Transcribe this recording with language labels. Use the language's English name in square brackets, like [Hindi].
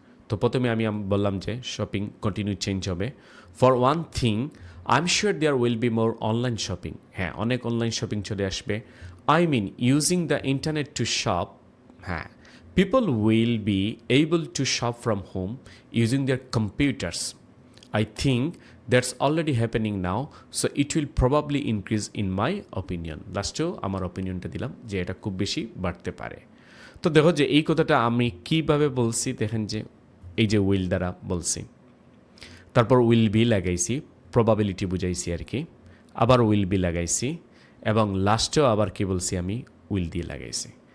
[Bangla] তো প্রথমে আমি বললাম যে শপিং কন্টিনিউ চেঞ্জ হবে। [English] For one thing I am sure there will be more online shopping. [Bangla] হ্যাঁ, অনেক অনলাইন শপিং চলে আসবে। [English] I mean using the internet to shop. হ্যাঁ, people will be able to shop from home using their computers. I think that's already happening now, so it will probably increase in my opinion. [Bangla] লাস্টেও আমার অপিনিয়নটা দিলাম যে এটা খুব বেশি বাড়তে পারে। তো দেখো যে এই কথাটা আমি কিভাবে বলছি, দেখেন যে এই যে উইল দ্বারা বলছি, তারপর উইল বি লাগাইছি, প্রবাবিলিটি বুঝাইছি আর কি, আবার উইল বি লাগাইছি, এবং লাস্টেও আবার কি বলছি আমি, উইল দিয়ে লাগাইছি।